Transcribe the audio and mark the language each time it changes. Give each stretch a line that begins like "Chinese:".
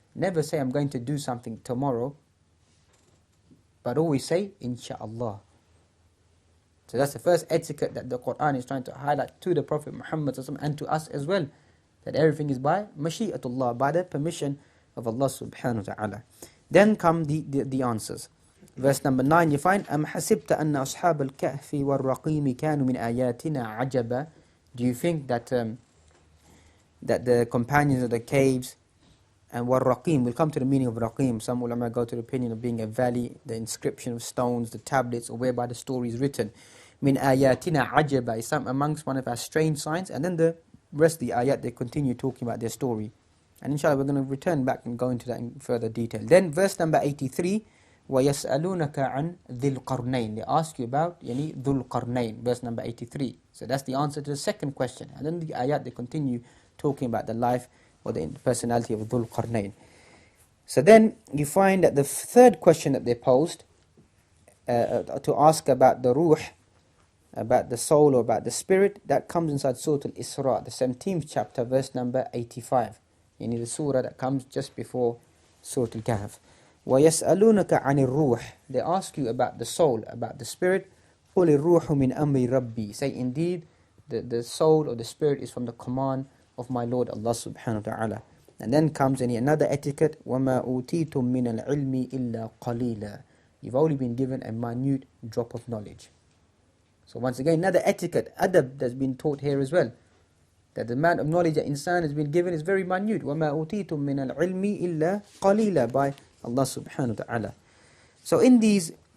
English: Never say I'm going to do something tomorrow, but always say Insha'Allah. So that's the first etiquette that the Qur'an is trying to highlight to the Prophet Muhammad and to us as well. That everything is by mashi'atullah, by the permission of Allah subhanahu wa ta'ala. Then come the answers. Verse number 9 you find,
Arabic: أَمْ حَسِبْتَ أَنَّ أَصْحَابَ الْكَهْفِ وَالرَّقِيمِ كَانُوا مِنْ آيَاتِنَا عَجَبًا.
English: Do you think that the companions of the caves and وَالرَّقِيم, we'll come to the meaning of Raqim. Some ulama go to the opinion of being a valley, the inscription of stones, the tablets, or whereby the story is written.
Arabic: مِنْ آيَاتِنَا عَجَبًا
English: is some amongst one of our strange signs. And then the rest of the ayat, they continue talking about their story. And inshallah we're going to return back and go into that in further detail. Then verse number 83,
Arabic: وَيَسْأَلُونَكَ عَنْ ذِي الْقَرْنَيْنِ.
English: They ask you about ذُو الْقَرْنَيْنِ, verse number 83. So that's the answer to the second question. And then the ayat, they continue talking about the life or the personality of Dhul Qarnayn. So then you find that the third question that they posed, to ask about the ruh, about the soul or about the spirit, that comes inside Surah Al-Isra, the 17th chapter, verse number 85. The surah that comes just before Surah Kahf.
Arabic: وَيَسْأَلُونَكَ عَنِ الرُّوحِ.
English: They ask you about the soul, about the spirit.
Arabic: قُلِ الرُّوحُ مِنْ أَمْرِ رَبِّي.
English: Say, indeed, the soul or the spirit is from the command of my Lord Allah subhanahu wa ta'ala. And then comes another etiquette,
Arabic: وَمَا أُوتِيتُم مِّنَ الْعِلْمِ إِلَّا قَلِيلًا.
English: You've only been given a minute drop of knowledge. So once again, another etiquette, adab, that's been taught here as well. That the amount of knowledge that insan has been given is very minute.
Arabic: وَمَا أُوتِيتُم مِّنَ الْعِلْمِ إِلَّا قَلِيلًا,
English: by Allah subhanahu wa ta'ala. So in these